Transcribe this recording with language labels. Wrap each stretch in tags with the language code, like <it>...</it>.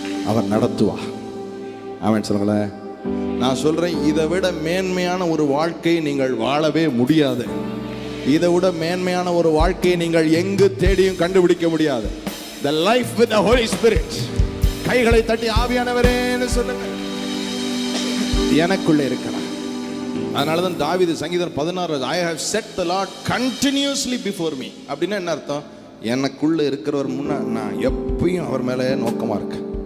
<ta>அவர் நடத்துவா. அவன் சொல்லுங்களேன். நான் சொல்றேன், இதை விட மேன்மையான ஒரு வாழ்க்கையை நீங்கள் வாழவே முடியாது. இதை விட மேன்மையான ஒரு வாழ்க்கையை நீங்கள் எங்கு தேடியும் கண்டுபிடிக்க முடியாது.</ta> <en>The life with the Holy Spirit.</en> <ta>கைகளை தட்டி ஆவியானவரேன்னு சொல்லுங்க, எனக்குள்ளே இருக்கிறார். அதனாலதான் தாவீது சங்கீதம் 16,</ta> <en>I have set the Lord continuously before me.</en> <ta>அப்படின்னா என்ன அர்த்தம்? எனக்குள்ள இருக்கிறவர் முன்ன நான் எப்பயும் அவர் மேலே நோக்கமா இருக்கேன்.</ta>